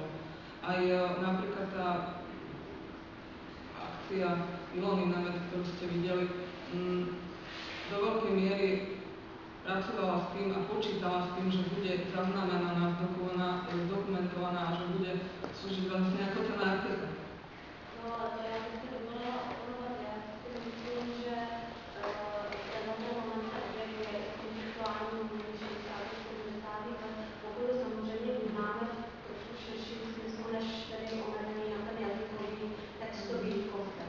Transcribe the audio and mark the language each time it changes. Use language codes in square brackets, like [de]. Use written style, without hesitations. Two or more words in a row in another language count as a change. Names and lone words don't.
[sk] Aj napríklad tá akcia Ilony Nemec, ktorú ste videli, do veľkej miery pracovala s tým a počítala s tým, že bude zaznamenaná, zdokumentovaná a že bude slúžiť vlastne ako ten artefakt. [cs] No ale to já bych si dovolila opravovat. Já si myslím, že tenhle moment se objevuje i v konceptuálním umění 60. 70. let, pokud samozřejmě vnímáme v trošku širším smyslu, než tedy omezení na ten jazykový textový koncept.